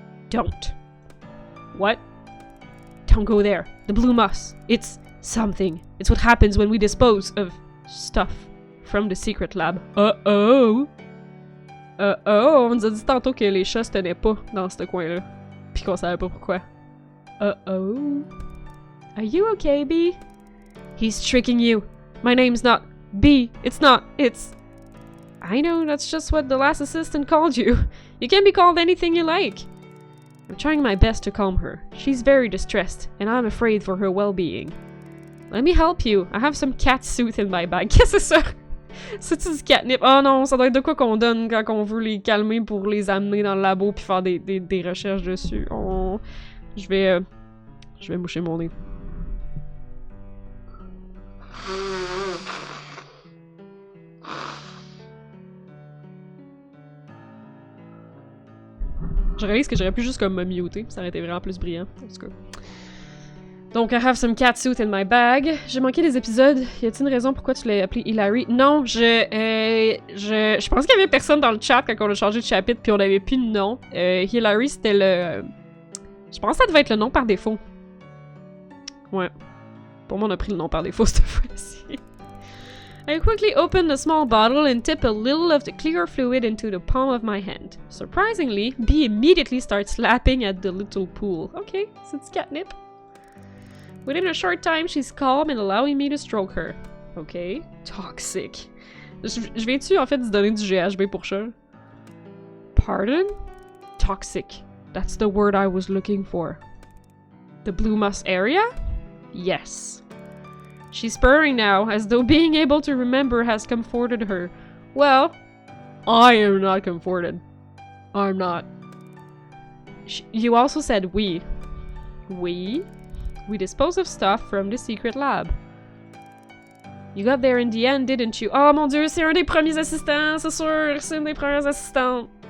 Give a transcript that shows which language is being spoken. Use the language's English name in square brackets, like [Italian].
[English] Don't. What? Don't go there. The Blue Moss. It's something. It's what happens when we dispose of stuff from the secret lab. Uh-oh. Uh-oh. [French] On nous a dit tantôt que les chats se tenaient pas dans ce coin-là. Puis qu'on savait pas pourquoi. [English] Uh-oh. Are you okay, B? He's tricking you. My name's not B. It's not. It's... I know, that's just what the last assistant called you. You can be called anything you like. I'm trying my best to calm her. She's very distressed, and I'm afraid for her well-being. Let me help you. I have some cat soothe in my bag. [French] Qu'est-ce que c'est ça? C'est-tu du catnip? Oh non, ça doit être de quoi qu'on donne quand on veut les calmer pour les amener dans le labo puis faire des recherches dessus. Oh. Je vais moucher mon nez. Je réalise que j'aurais pu juste comme me muter, ça aurait été vraiment plus brillant, en tout cas. [English] Donc, I have some catsuit in my bag. [French] J'ai manqué des épisodes. Y a-t-il une raison pourquoi tu l'as appelé Hilary? Non, je pense qu'il y avait personne dans le chat quand on a changé de chapitre puis on avait plus de nom. Hilary, c'était le... Je pense que ça devait être le nom par défaut. Ouais. Pour moi, on a pris le nom par défaut cette fois-ci. [English] I quickly opened a small bottle and tipped a little of the clear fluid into the palm of my hand. Surprisingly, Bee immediately starts slapping at the little pool. Okay, [French] c'est du catnip. [English] Within a short time, she's calm and allowing me to stroke her. Okay. Toxic. [French] Je viens-tu en fait de donner du GHB pour ça? [English] Pardon? Toxic. That's the word I was looking for. The blue moss area? Yes. She's purring now, as though being able to remember has comforted her. Well, I am not comforted. I'm not. You also said we. We? We dispose of stuff from the secret lab. You got there in the end, didn't you? [French] Oh mon dieu, c'est un des premiers assistants, c'est sûr, c'est une des premières assistantes.